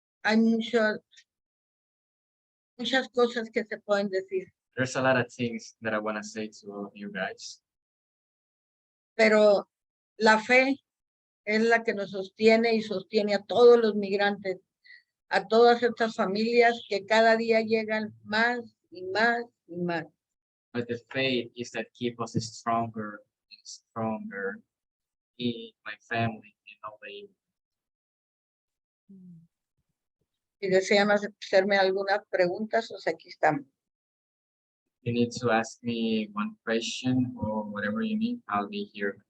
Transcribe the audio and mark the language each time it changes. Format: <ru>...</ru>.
<es>Hay muchas cosas que se pueden decir,</es> <en>There's a lot of things that I want to say to all of you guys,</en> <es>pero la fe es la que nos sostiene y sostiene a todos los migrantes, a todas estas familias que cada día llegan más y más y más.</es> <en>but the faith is that keep us stronger and stronger. Me, my family, and all the</en> <es>Si desean hacerme algunas preguntas, pues aquí estamos.</es> <en>you need to ask me one question or whatever you need, I'll be here.</en>